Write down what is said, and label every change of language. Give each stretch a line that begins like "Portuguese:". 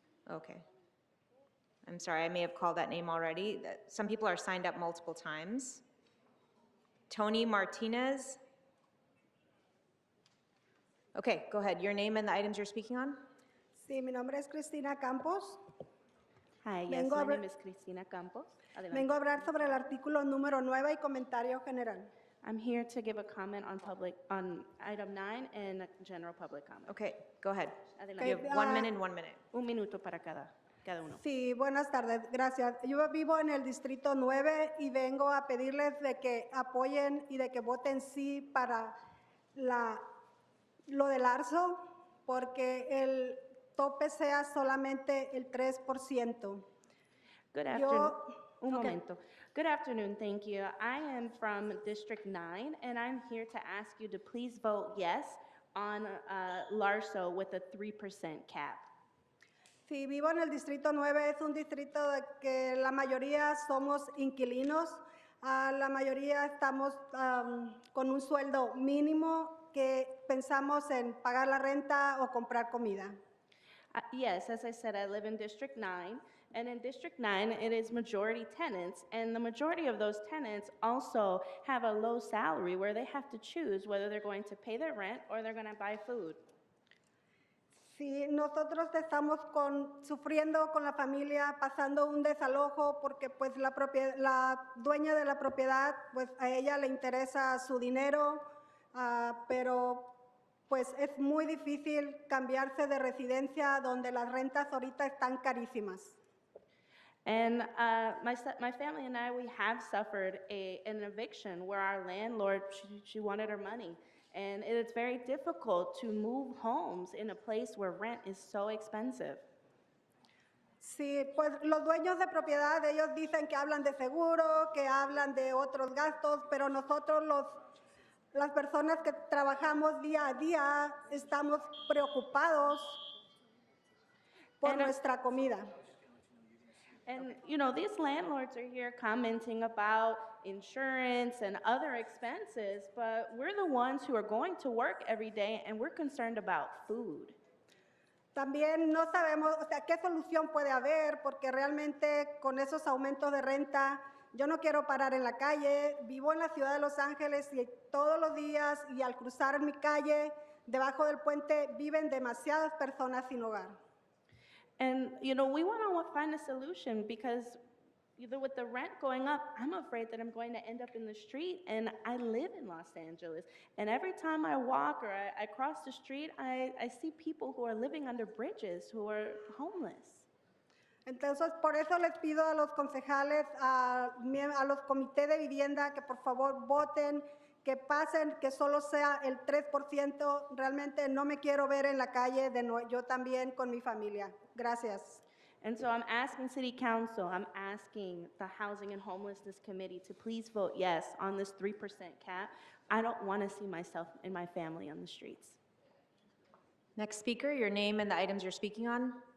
English: Okay. I'm sorry, I may have called that name already. Some people are signed up multiple times. Tony Martinez. Okay, go ahead. Your name and the items you're speaking on?
Spanish: Sí, mi nombre es Cristina Campos.
English: Hi, yes,
Spanish: Vengo
English: my
Spanish: a
English: name is Cristina Campos.
Spanish: Adelante. Vengo a hablar sobre el artículo número 9 y comentario general.
English: I'm here to give a comment on item 9 and general public comment. Okay, go ahead.
Spanish: Adelante.
English: You have 1 minute and 1 minute.
Spanish: Un minuto para cada uno. Sí, buenas tardes, gracias. Yo vivo en el distrito 9 y vengo a pedirles de que apoyen y de que voten sí para lo del ARSO, porque el tope sea solamente el 3%.
English: Good afternoon.
Spanish: Un momento.
English: Good afternoon, thank you. I am from District 9, and I'm here to ask you to please vote yes on LARSO with a 3% cap.
Spanish: Sí, vivo en el distrito 9, es un distrito de que la mayoría somos inquilinos, la mayoría estamos con un sueldo mínimo que pensamos en pagar la renta o comprar comida.
English: Yes, as I said, I live in District 9, and in District 9, it is majority tenants, and the majority of those tenants also have a low salary where they have to choose whether they're going to pay their rent or they're going to buy food.
Spanish: Sí, nosotros estamos sufriendo con la familia, pasando un desalojo porque pues la dueña de la propiedad, pues a ella le interesa su dinero, pero pues es muy difícil cambiarse de residencia donde las rentas ahorita están carísimas.
English: And my family and I, we have suffered an eviction where our landlord, she wanted her money. And it is very difficult to move homes in a place where rent is so expensive.
Spanish: Sí, pues los dueños de propiedad, ellos dicen que hablan de seguro, que hablan de otros gastos, pero nosotros Las personas que trabajamos día a día estamos preocupados por
English: And,
Spanish: nuestra comida.
English: And, you know, these landlords are here commenting about insurance and other expenses, but we're the ones who are going to work every day and we're concerned about food.
Spanish: También no sabemos, o sea, qué solución puede haber, porque realmente con esos aumentos de renta, yo no quiero parar en la calle. Vivo en la ciudad de Los Ángeles y todos los días y al cruzar mi calle, debajo del puente, viven demasiadas personas sin hogar.
English: And, you know, we want to find a solution because either with the rent going up, I'm afraid that I'm going to end up in the street, and I live in Los Angeles. And every time I walk or I cross the street, I see people who are living under bridges, who are homeless.
Spanish: Entonces, por eso les pido a los concejales, a los comités de vivienda, que por favor voten, que pasen, que solo sea el 3%. Realmente no me quiero ver en la calle yo también con mi familia. Gracias.
English: And so I'm asking City Council, I'm asking the Housing and Homelessness Committee to please vote yes on this 3% cap. I don't want to see myself and my family on the streets. Next speaker, your name and the items you're speaking on.